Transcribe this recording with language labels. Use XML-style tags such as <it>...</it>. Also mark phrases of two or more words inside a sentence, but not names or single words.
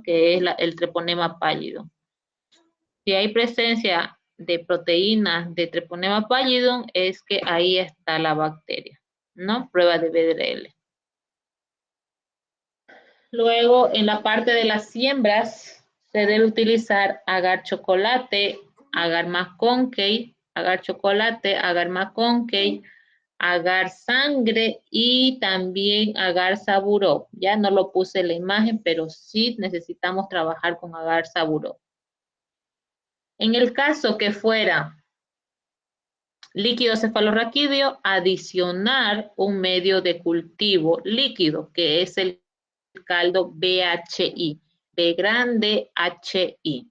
<es>Que es el treponema pallidum. Si hay presencia de proteínas de treponema pallidum, es que ahí está la bacteria, ¿no? Prueba de BDRL. Luego, en la parte de las siembras, se debe utilizar agar chocolate, agar McConkey, agar chocolate, agar McConkey, agar sangre y también agar saburó. Ya no lo puse en la imagen, pero sí necesitamos trabajar con agar saburó. En el caso que fuera líquido cefalorraquídeo, adicionar un medio de cultivo líquido, que es el caldo BHI, B grande HI.</es>